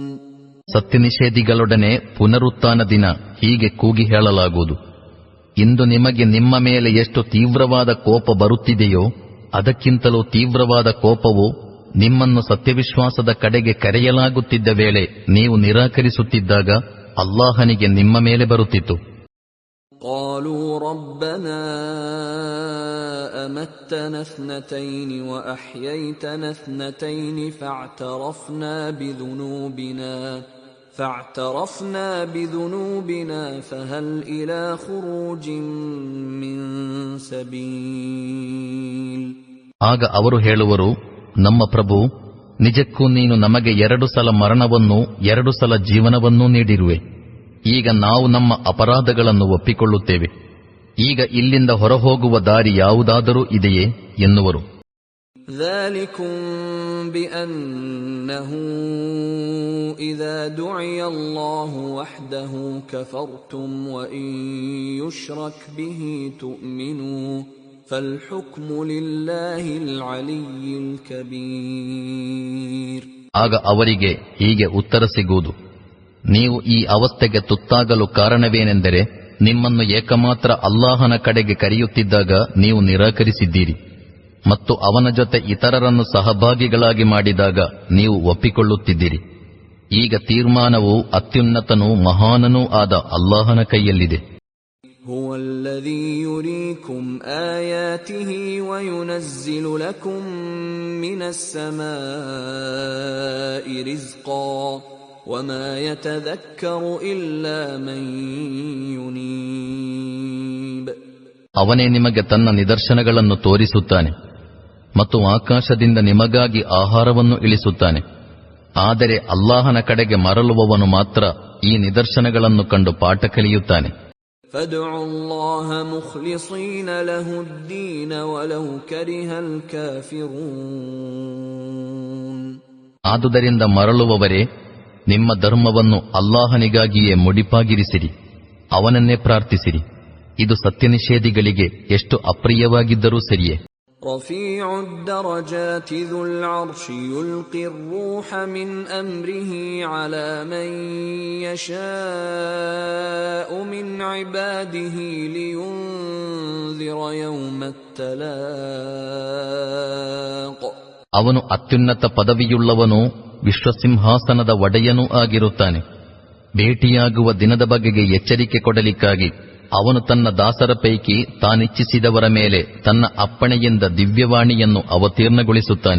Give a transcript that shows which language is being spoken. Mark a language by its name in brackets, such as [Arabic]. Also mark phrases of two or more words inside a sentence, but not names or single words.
[Kannada] ಸತ್ಯನಿಷೇಧಿಗಳೊಡನೆ ಪುನರುತ್ಥಾನ ದಿನ ಹೀಗೆ ಕೂಗಿ ಹೇಳಲಾಗುವುದು, ಇಂದು ನಿಮಗೆ ನಿಮ್ಮ ಮೇಲೆ ಎಷ್ಟು ತೀವ್ರವಾದ ಕೋಪ ಬರುತ್ತಿದೆಯೋ ಅದಕ್ಕಿಂತಲೂ ತೀವ್ರವಾದ ಕೋಪವು ನಿಮ್ಮನ್ನು ಸತ್ಯವಿಶ್ವಾಸದ ಕಡೆಗೆ ಕರೆಯಲಾಗುತ್ತಿದ್ದ ವೇಳೆ ನೀವು ನಿರಾಕರಿಸುತ್ತಿದ್ದಾಗ ಅಲ್ಲಾಹನಿಗೆ ನಿಮ್ಮ ಮೇಲೆ ಬರುತ್ತಿತ್ತು. [Arabic] قالوا ربنا أمتنا اثنتين وأحييتنا اثنتين فاعترفنا بذنوبنا فهل إلى خروج من سبيل. [Kannada] ಆಗ ಅವರು ಹೇಳುವರು, ನಮ್ಮ ಪ್ರಭು, ನಿಜಕ್ಕೂ ನೀನು ನಮಗೆ 2 ಸಲ ಮರಣವನ್ನೂ 2 ಸಲ ಜೀವನವನ್ನೂ ನೀಡಿರುವೆ. ಈಗ ನಾವು ನಮ್ಮ ಅಪರಾಧಗಳನ್ನು ಒಪ್ಪಿಕೊಳ್ಳುತ್ತೇವೆ. ಈಗ ಇಲ್ಲಿಂದ ಹೊರಹೋಗುವ ದಾರಿ ಯಾವುದಾದರೂ ಇದೆಯೇ ಎನ್ನುವರು. [Arabic] ذلكم بأنه إذا دعي الله وحده كفرتم وإن يشرك به تؤمنوا فالحكم لله العلي الكبير. [Kannada] ಆಗ ಅವರಿಗೆ ಹೀಗೆ ಉತ್ತರ ಸಿಗುವುದು, ನೀವು ಈ ಅವಸ್ಥೆಗೆ ತುತ್ತಾಗಲು ಕಾರಣವೇನೆಂದರೆ ನಿಮ್ಮನ್ನು ಏಕಮಾತ್ರ ಅಲ್ಲಾಹನ ಕಡೆಗೆ ಕರೆಯುತ್ತಿದ್ದಾಗ ನೀವು ನಿರಾಕರಿಸಿದ್ದೀರಿ ಮತ್ತು ಅವನ ಜೊತೆ ಇತರರನ್ನು ಸಹಭಾಗಿಗಳಾಗಿ ಮಾಡಿದಾಗ ನೀವು ಒಪ್ಪಿಕೊಳ್ಳುತ್ತಿದ್ದೀರಿ. ಈಗ ತೀರ್ಮಾನವು ಅತ್ಯುನ್ನತನೂ ಮಹಾನನೂ ಆದ ಅಲ್ಲಾಹನ ಕೈಯಲ್ಲಿದೆ. [Arabic] هو الذي يريكم آياته وينزل لكم من السماء رزقا وما يتذكر إلا من ينيب. [Kannada] ಅವನೇ ನಿಮಗೆ ತನ್ನ ನಿದರ್ಶನಗಳನ್ನು ತೋರಿಸುತ್ತಾನೆ ಮತ್ತು ಆಕಾಶದಿಂದ ನಿಮಗಾಗಿ ಆಹಾರವನ್ನು ಇಳಿಸುತ್ತಾನೆ. ಆದರೆ ಅಲ್ಲಾಹನ ಕಡೆಗೆ ಮರಳುವವನು ಮಾತ್ರ ಈ ನಿದರ್ಶನಗಳನ್ನು ಕಂಡು ಪಾಠ ಕಲಿಯುತ್ತಾನೆ. [Arabic] فادعوا الله مخلصين له الدين ولو كره الكافرون. [Kannada] ಆದುದರಿಂದ ಮರಳುವವರೇ, ನಿಮ್ಮ ಧರ್ಮವನ್ನು ಅಲ್ಲಾಹನಿಗಾಗಿಯೇ ಮುಡಿಪಾಗಿರಿಸಿರಿ, ಅವನನ್ನೇ ಪ್ರಾರ್ಥಿಸಿರಿ. ಇದು ಸತ್ಯನಿಷೇಧಿಗಳಿಗೆ ಎಷ್ಟು ಅಪ್ರಿಯವಾಗಿದ್ದರೂ ಸರಿಯೇ. [Arabic] رفيع الدرجات ذو العرش يلقي الروح من أمره على من يشاء من عباده لينذر يوم التلاق. [Kannada] ಅವನು ಅತ್ಯುನ್ನತ ಪದವಿಯುಳ್ಳವನೂ ವಿಶ್ವಸಿಂಹಾಸನದ ಒಡೆಯನೂ ಆಗಿರುತ್ತಾನೆ. ಭೇಟಿಯಾಗುವ ದಿನದ ಬಗೆಗೆ ಎಚ್ಚರಿಕೆ ಕೊಡಲಿಕ್ಕಾಗಿ ಅವನು ತನ್ನ ದಾಸರ ಪೈಕಿ ತಾನಿಚ್ಛಿಸಿದವರ ಮೇಲೆ ತನ್ನ ಅಪ್ಪಣೆಯಿಂದ ದಿವ್ಯವಾಣಿಯನ್ನು ಅವತೀರ್ಣಗೊಳಿಸುತ್ತಾನೆ.